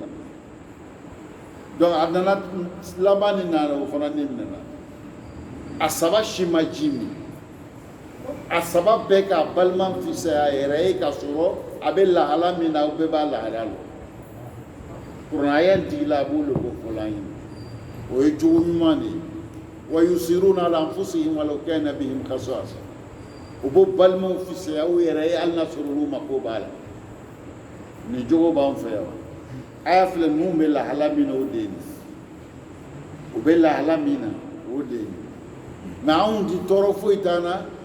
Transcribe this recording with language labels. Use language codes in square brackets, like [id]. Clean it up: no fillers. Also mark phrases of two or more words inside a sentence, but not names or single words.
[bm] donc a nana laban nin na o fana ni minɛna a 3 si ma ji min a 3 bɛɛ ka balima fisaya a yɛrɛ ye ka sɔrɔ a bɛ lahala min na o bɛɛ b'a lahala la kuranaya digila a b'o ko fɔla an ye o ye jogo ɲuman de ye [ar] ويؤثرون على أنفسهم ولو كان بهم خصاصة [bm] o b'o balimaw fisaya u yɛrɛ ye hali n'a sɔrɔ olu mako b'a la nin jogo b'an fɛ yan a y'a filɛ ninnu bɛ lahala min na o de ye nin u bɛ lahala min na o de ye nin mais anw ti tɔɔrɔ foyi t'an na